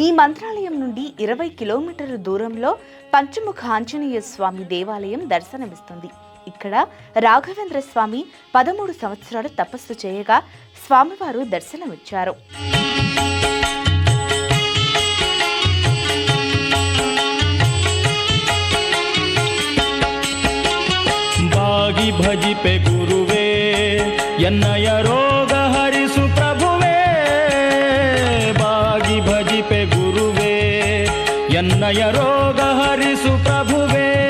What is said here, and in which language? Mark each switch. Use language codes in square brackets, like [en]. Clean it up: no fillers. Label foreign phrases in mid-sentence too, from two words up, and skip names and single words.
[te] ఈ మంత్రాలయం నుండి 20 కిలోమీటర్ల దూరంలో పంచముఖ ఆంజనేయ స్వామి దేవాలయం దర్శనమిస్తుంది. ఇక్కడ రాఘవేంద్ర స్వామి 13 సంవత్సరాలు తపస్సు చేయగా స్వామివారు దర్శనమిచ్చారు. [kn] ಬಾಗಿ ಭಜಿಪೆ ಗುರುವೇ ಎನ್ನಯ ರೋಗ ಹರಿಸು ಪ್ರಭುವೇ, ಬಾಗಿ ಭಜಿಪೆ ಗುರುವೇ ಎನ್ನಯ ರೋಗ ಹರಿಸು ಪ್ರಭುವೇ.